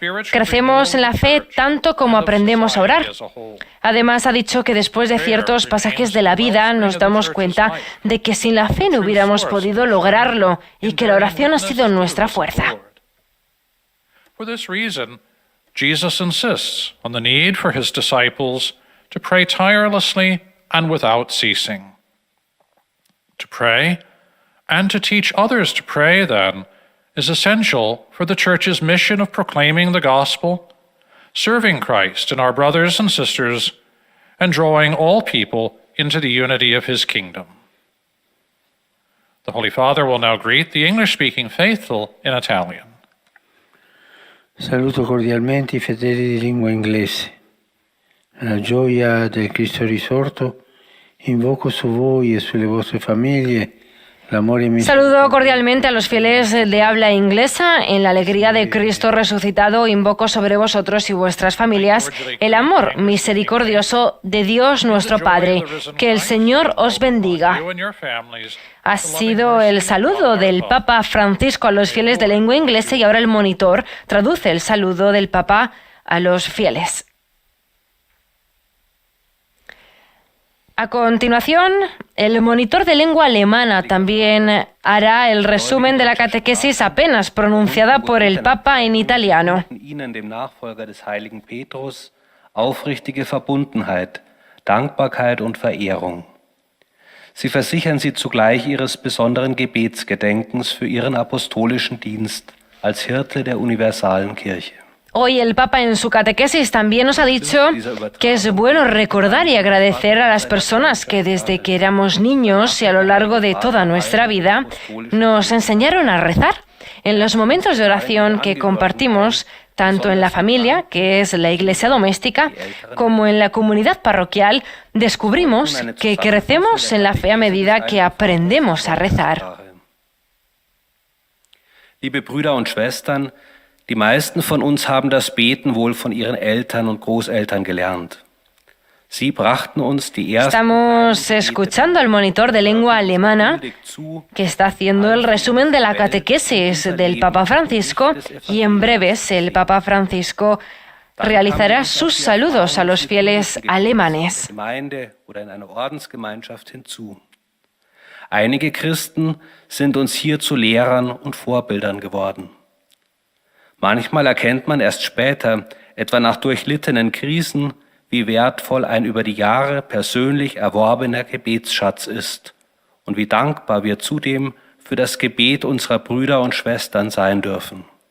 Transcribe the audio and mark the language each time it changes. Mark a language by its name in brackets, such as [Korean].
[Spanish] Crecemos en la fe tanto como aprendemos a orar. Además, ha dicho que después de ciertos pasajes de la vida nos damos cuenta de que sin la fe no hubiéramos podido lograrlo y que la oración ha sido nuestra fuerza. [English] For this reason, Jesus insists on the need for his disciples to pray tirelessly and without ceasing. To pray and to teach others to pray, then, is essential for the Church's mission of proclaiming the gospel, serving Christ and our brothers and sisters, and drawing all people into the unity of his kingdom. The Holy Father will now greet the English-speaking faithful in Italian. [Italian] Saluto cordialmente I fedeli di lingua inglese. Nella gioia del Cristo risorto, invoco su voi e sulle vostre famiglie. [Spanish] Saludo cordialmente a los fieles de habla inglesa. En la alegría de Cristo resucitado, invoco sobre vosotros y vuestras familias el amor misericordioso de Dios nuestro Padre. Que el Señor os bendiga. Ha sido el saludo del Papa Francisco a los fieles de lengua inglesa y ahora el monitor traduce el saludo del Papa a los fieles. A continuación, el monitor de lengua alemana también hará el resumen de la catequesis apenas pronunciada por el Papa en italiano. [German] Ihnen, dem Nachfolger des heiligen Petrus, aufrichtige Verbundenheit, Dankbarkeit und Verehrung. Sie versichern sie zugleich ihres besonderen Gebetsgedenkens für ihren apostolischen Dienst als Hirte der universalen Kirche. [Spanish] Hoy el Papa en su catequesis también nos ha dicho que es bueno recordar y agradecer a las personas que desde que éramos niños y a lo largo de toda nuestra vida nos enseñaron a rezar. En los momentos de oración que compartimos, tanto en la familia, que es la iglesia doméstica, como en la comunidad parroquial, descubrimos que crecemos en la fe a medida que aprendemos a rezar. [German] Liebe Brüder und Schwestern, die meisten von uns haben das Beten wohl von ihren Eltern und Großeltern gelernt. Sie brachten uns die ersten. [Spanish] Estamos escuchando al monitor de lengua alemana que está haciendo el resumen de la catequesis del Papa Francisco y en breves el Papa Francisco realizará sus saludos a los fieles alemanes. [German] Gemeinde oder in einer Ordensgemeinschaft hinzu. Einige Christen sind uns hier zu Lehrern und Vorbildern geworden. Manchmal erkennt man erst später, etwa nach durchlittenen Krisen, wie wertvoll ein über die Jahre persönlich erworbener Gebetsschatz ist und wie dankbar wir zudem für das Gebet unserer Brüder und Schwestern sein dürfen.